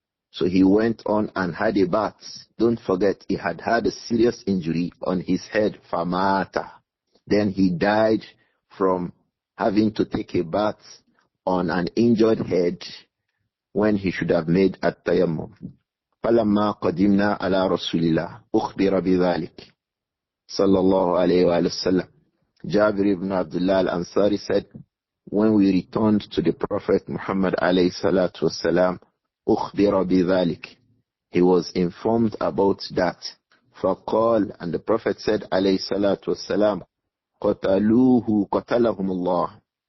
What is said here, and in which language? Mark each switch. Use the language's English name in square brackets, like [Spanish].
[English] So he went on and had a bath. Don't forget, he had had a serious injury on his head, famata. Then he died from having to take a bath on an injured head when he should have made at-tayammum. [Arabic] فَلَمَّا قَدِمْنَا عَلَى رَسُولِ اللَّهِ أُخْبِرَ بِذَلِكَ sallallahu alayhi wa sallam. [English] Jabir ibn Abdullah al-Ansari said, when we returned to the Prophet Muhammad alayhi salatu wasalam, [Arabic] أُخْبِرَ بِذَلِكَ, [English] he was informed about that. [Arabic] فَقَالَ, and the Prophet said alayhi salatu wasalam, قَتَلُوهُ قَتَلَهُمُ اللَّهُ.